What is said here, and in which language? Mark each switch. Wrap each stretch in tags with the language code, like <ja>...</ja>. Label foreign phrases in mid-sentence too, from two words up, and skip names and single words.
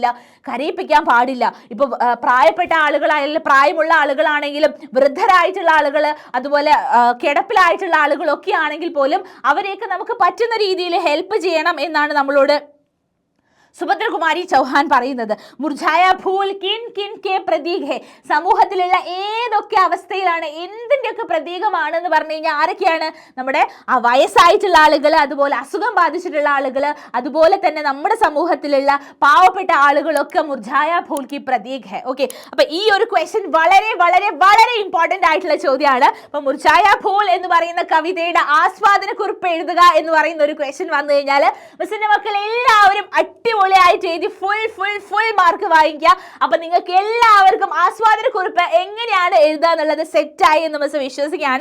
<ml>കരയിപ്പിക്കാൻ പാടില്ല. ഇപ്പൊ പ്രായപ്പെട്ട ആളുകളായാലും പ്രായമുള്ള ആളുകളാണെങ്കിലും വൃദ്ധരായിട്ടുള്ള ആളുകൾ അതുപോലെ കിടപ്പിലായിട്ടുള്ള ആളുകളൊക്കെ ആണെങ്കിൽ പോലും അവരെയൊക്കെ നമുക്ക് പറ്റുന്ന രീതിയിൽ ഹെൽപ്പ് ചെയ്യണം എന്നാണ് നമ്മളോട് സുഭദ്രകുമാരി ചൗഹാൻ പറയുന്നത്.</ml> <hi>मुरझाया फूल किन किन के प्रतीक है,</hi> <ml>സമൂഹത്തിലുള്ള ഏതൊക്കെ അവസ്ഥയിലാണ് എന്തിൻ്റെയൊക്കെ പ്രതീകമാണെന്ന് പറഞ്ഞു കഴിഞ്ഞാൽ ആരൊക്കെയാണ്? നമ്മുടെ വയസ്സായിട്ടുള്ള ആളുകൾ, അതുപോലെ അസുഖം ബാധിച്ചിട്ടുള്ള ആളുകൾ, അതുപോലെ തന്നെ നമ്മുടെ സമൂഹത്തിലുള്ള പാവപ്പെട്ട ആളുകളൊക്കെ</ml> <hi>मुरझाया फूल की प्रतीक है.</hi> <ml>ഓക്കെ, അപ്പൊ ഈ ഒരു ക്വസ്റ്റ്യൻ വളരെ വളരെ വളരെ ഇമ്പോർട്ടന്റ് ആയിട്ടുള്ള ചോദ്യമാണ്. അപ്പൊ</ml> <hi>मुरझाया फूल</hi> <ml>എന്ന് പറയുന്ന കവിതയുടെ ആസ്വാദന കുറിപ്പ് എഴുതുക എന്ന് പറയുന്ന ഒരു ക്വസ്റ്റ്യൻ വന്നു കഴിഞ്ഞാൽ മിസ്സിന്റെ മക്കൾ എല്ലാവരും അടിപൊളിയായിട്ട് എഴുതി</ml> <en>full mark</en> <ml>വാങ്ങിക്കുക. അപ്പൊ നിങ്ങൾക്ക് എല്ലാവർക്കും ആസ്വാദന കുറിപ്പ് എങ്ങനെയാണ് എഴുതുക എന്നുള്ളത് സെറ്റായി എന്ന് മിസ് വിശ്വസിക്കുകയാണ്.</ml>